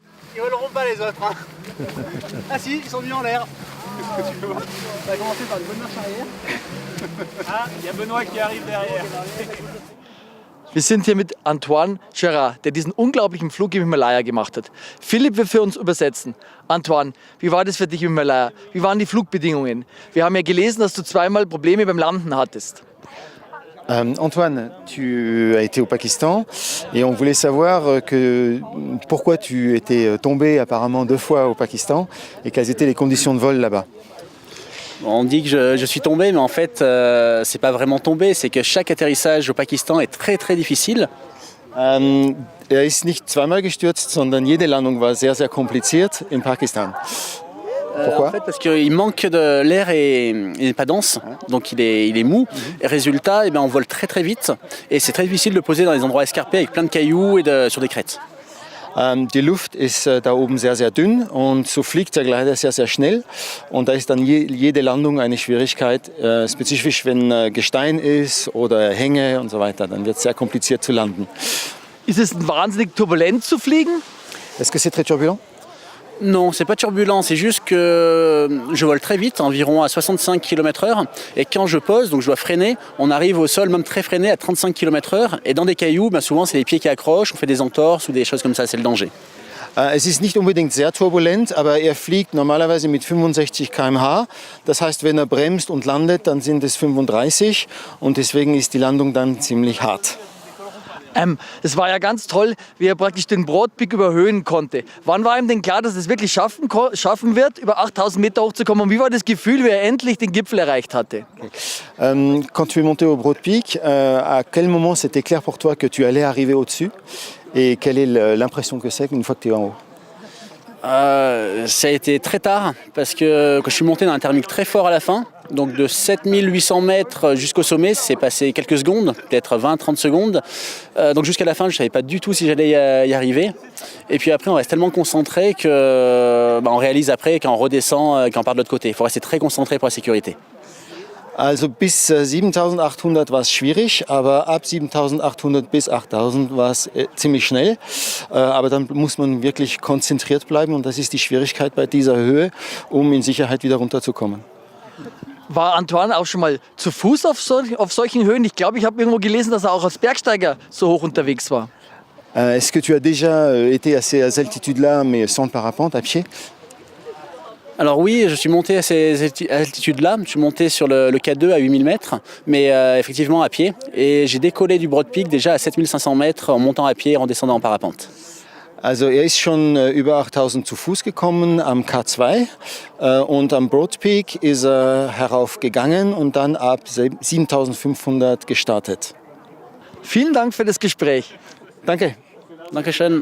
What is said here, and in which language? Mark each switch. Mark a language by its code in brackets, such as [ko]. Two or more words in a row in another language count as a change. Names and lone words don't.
[fr] Ils voleront pas les autres. Hein. Ah si, ils sont mis en l'air. Qu'est-ce que tu veux voir? On va commencer par une bonne marche arrière. Ah, il y a Benoît qui arrive derrière. [de] Wir sind hier mit Antoine Gerard, der diesen unglaublichen Flug im Himalaya gemacht hat. Philipp wird für uns übersetzen. Antoine, wie war das für dich im Himalaya? Wie waren die Flugbedingungen? Wir haben ja gelesen, dass du zweimal Probleme beim Landen hattest. [fr] Antoine, tu as été au Pakistan et on voulait savoir pourquoi tu étais tombé apparemment 2 fois au Pakistan et quelles étaient les conditions de vol là-bas. On dit que je suis tombé, mais en fait, c'est pas vraiment tombé. C'est que chaque atterrissage au Pakistan est très très difficile. [de] Er ist nicht zweimal gestürzt, sondern jede Landung war sehr, sehr kompliziert in Pakistan. [fr] Pourquoi? En fait, parce qu'il manque de l'air et il n'est pas dense, donc il est mou. Et résultat, on vole très très vite et c'est très difficile de le poser dans des endroits escarpés avec plein de cailloux et sur des crêtes. [de] Die Luft ist da oben sehr, sehr dünn und so fliegt der Gleiter sehr, sehr schnell. Und da ist dann jede Landung eine Schwierigkeit, spezifisch wenn Gestein ist oder Hänge und so weiter. Dann wird es sehr kompliziert zu landen. Ist es wahnsinnig turbulent zu fliegen? [fr] Est-ce que c'est très turbulent? Non, c'est pas turbulent, c'est juste que je vole très vite, environ à 65 km/h. Et quand je pose, donc je dois freiner, on arrive au sol même très freiné à 35 km/h. Et dans des cailloux, souvent c'est les pieds qui accrochent, on fait des entorses ou des choses comme ça, c'est le danger. [de] Es ist nicht unbedingt sehr turbulent, aber er fliegt normalerweise mit 65 km/h. Das heißt, wenn er bremst und landet, dann sind es 35 und deswegen ist die Landung dann ziemlich hart. Es war ja ganz toll, wie er praktisch den Broad Peak überhöhen konnte. Wann war ihm denn klar, dass er es wirklich schaffen wird, über 8000 Meter hochzukommen? Und wie war das Gefühl, wie er endlich den Gipfel erreicht hatte? [fr] Quand tu es monté au Broad Peak, à quel moment c'était clair pour toi que tu allais arriver au-dessus? Et quelle est l'impression que c'est une fois que tu es en haut? Ça a été très tard parce que je suis monté dans un thermique très fort à la fin. Donc de 7800 mètres jusqu'au sommet, c'est passé quelques secondes, peut-être 20-30 secondes. Donc jusqu'à la fin, je ne savais pas du tout si j'allais y arriver. Et puis après, on reste tellement concentré qu'on réalise après quand on redescend, quand on part de l'autre côté. Il faut rester très concentré pour la sécurité. [de] Also bis 7800 war es schwierig, aber ab 7800 bis 8000 war es ziemlich schnell. Aber dann muss man wirklich konzentriert bleiben und das ist die Schwierigkeit bei dieser Höhe, um in Sicherheit wieder runterzukommen. War Antoine auch schon mal zu Fuß auf solchen Höhen? Ich glaube, ich habe irgendwo gelesen, dass er auch als Bergsteiger so hoch unterwegs war. [fr] Est-ce que tu as déjà été à ces altitudes-là, mais sans le parapente, à pied? Alors oui, je suis monté à ces altitudes-là, je suis monté sur le K2 à 8000 mètres, mais effectivement à pied. Et j'ai décollé du Broad Peak déjà à 7500 mètres en montant à pied et en descendant en parapente. [de] Also er ist schon über 8000 zu Fuß gekommen am K2 und am Broad Peak ist er heraufgegangen und dann ab 7500 gestartet. Vielen Dank für das Gespräch. Danke.